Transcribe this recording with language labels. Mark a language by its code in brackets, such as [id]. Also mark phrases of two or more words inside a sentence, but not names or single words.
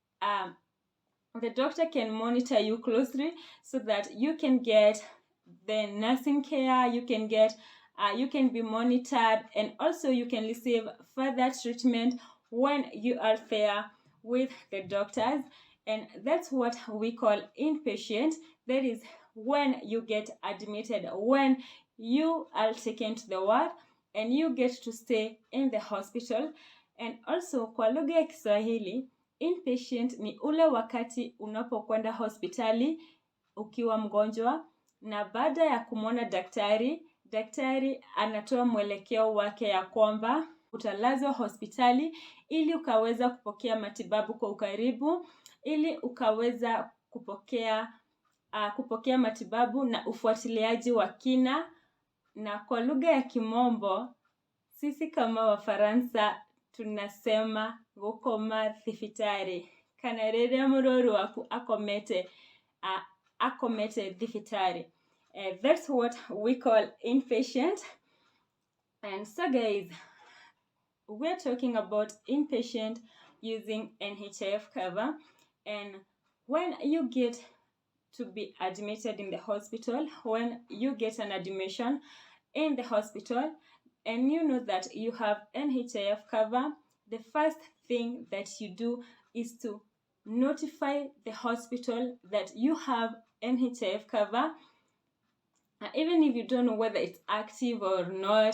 [en] the doctor can monitor you closely, so that you can get the nursing care, you can get you can be monitored, and also you can receive further treatment when you are there with the doctors. And that's what we call inpatient. That is when you get admitted, when you are taken to the ward and you get to stay in the hospital. And also [sw] kwa lugha ya Kiswahili, inpatient ni ule wakati unapokwenda hospitali ukiwa mgonjwa, na baada ya kumwona daktari anatoa mwelekeo wake ya kwamba utalazwa hospitali ili ukaweza kupokea matibabu kwa ukaribu, ili ukaweza kupokea matibabu na ufuatiliaji wa kina. Na kwa lugha ya Kimombo, sisi kama Wafaransa tunasema [ki] gukoma thibitari, kana rĩrĩa mũrwaru waku akomete thibitari. [en] That's what we call inpatient. And so guys, we're talking about inpatient using NHIF cover. And when you get to be admitted in the hospital, when you get an admission in the hospital and you know that you have NHIF cover, the first thing that you do is to notify the hospital that you have NHIF cover, even if you don't know whether it's active or not.